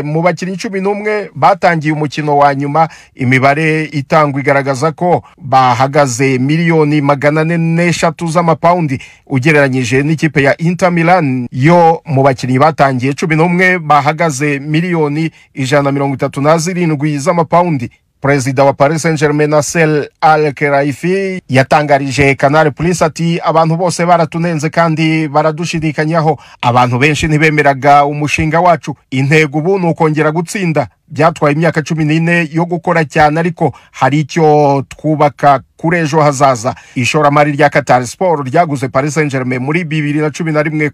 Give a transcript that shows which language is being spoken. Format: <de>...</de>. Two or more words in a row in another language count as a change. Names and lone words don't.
<rw>Mu bakinnyi 11 batangiye umukino wa nyuma, imibare itangwa igaragaza ko bahagaze miliyoni 403 z'amapaundi ugereranyije n'ikipe ya Inter Milan yo mu bakinnyi batangiye 11 bahagaze miliyoni 137 z'amapaundi. Perezida wa Paris Saint-Germain Nasser Al-Khelaifi yatangarije Canal Plus ati abantu bose baratunenze kandi baradushidikanyaho, abantu benshi ntibemeraga umushinga wacu, intego ubu n'ukongera gutsinda. Byatwaye imyaka 14 yo gukora cyane ariko hari icyo twubaka kuri ejo hazaza. Ishoramari rya Qatar Sport ryaguze Paris Saint-Germain muri 2011.</rw>